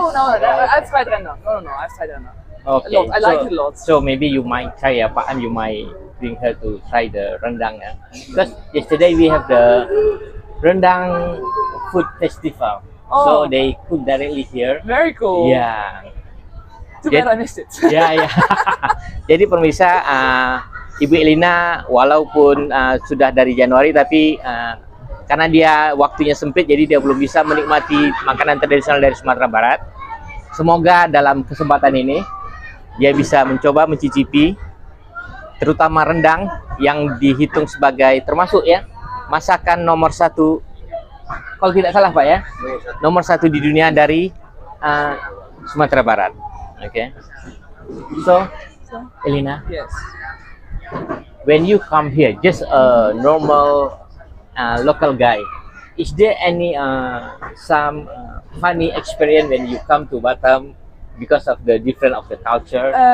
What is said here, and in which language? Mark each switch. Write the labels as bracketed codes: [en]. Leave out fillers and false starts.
[en] Oh no, I've tried rendang. No, I've tried rendang. Okay, A lot. I like it a lot. So maybe you might try, Pak, you might bring her to try the rendang. Because yesterday we have the rendang food festival. So Oh. they cook directly here. Very cool. Yeah. Too bad I missed it. Ya. [id] Jadi pemirsa, Ibu Elina walaupun sudah dari Januari, tapi karena dia waktunya sempit, jadi dia belum bisa menikmati makanan tradisional dari Sumatera Barat. Semoga dalam kesempatan ini dia bisa mencoba mencicipi, terutama rendang yang dihitung sebagai termasuk ya masakan nomor 1, kalau tidak salah Pak ya, nomor 1 di dunia dari Sumatera Barat. [en] Okay. So, Elina, Yes. when you come here, just a normal local guy, is there any some funny experience when you come to Batam because of the different of the culture?